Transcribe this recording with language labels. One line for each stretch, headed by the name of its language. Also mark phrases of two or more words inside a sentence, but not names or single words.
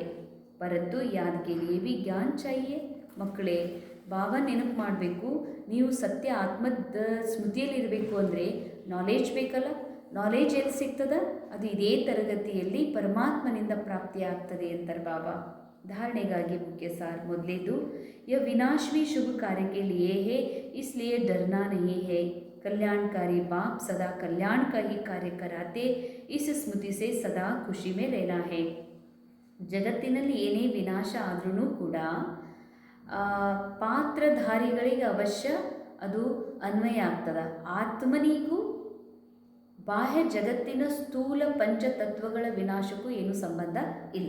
Hindi: परंतु याद के लिए ज्ञान चाहिए.
Kannada: ಮಕ್ಕಳೇ, ಬಾಬಾ ನೆನಪು ಮಾಡಬೇಕು, ನೀವು ಸತ್ಯ ಆತ್ಮದ ಸ್ಮೃತಿಯಲ್ಲಿರಬೇಕು ಅಂದರೆ ನಾಲೆಜ್ ಬೇಕಲ್ಲ. ನಾಲೆಜ್ ಎಲ್ಲಿ ಸಿಗ್ತದ? ಅದು ಇದೇ ತರಗತಿಯಲ್ಲಿ ಪರಮಾತ್ಮನಿಂದ ಪ್ರಾಪ್ತಿಯಾಗ್ತದೆ ಅಂತಾರೆ ಬಾಬಾ.
Hindi: धारणेಗಾಗಿ मुख्य सार ಮೊದಲೇದು, यह विनाश भी शुभ कार्य के लिए है, इसलिए डरना नहीं है. कल्याणकारी बाप सदा कल्याण का ही कार्य कराते, इस स्मृति से सदा खुशी में रहना है.
Kannada: ಜಗತ್ತಿನಲ್ಲಿ ಏನೇ ವಿನಾಶ ಆದ್ರೂ ಕೂಡ ಪಾತ್ರಧಾರಿಗಳಿಗೆ ಅವಶ್ಯ ಅದು ಅನ್ವಯ ಆಗ್ತದ. ಆತ್ಮನಿಗೂ ಬಾಹ್ಯ ಜಗತ್ತಿನ ಸ್ಥೂಲ ಪಂಚತತ್ವಗಳ ವಿನಾಶಕ್ಕೂ ಏನೂ ಸಂಬಂಧ ಇಲ್ಲ.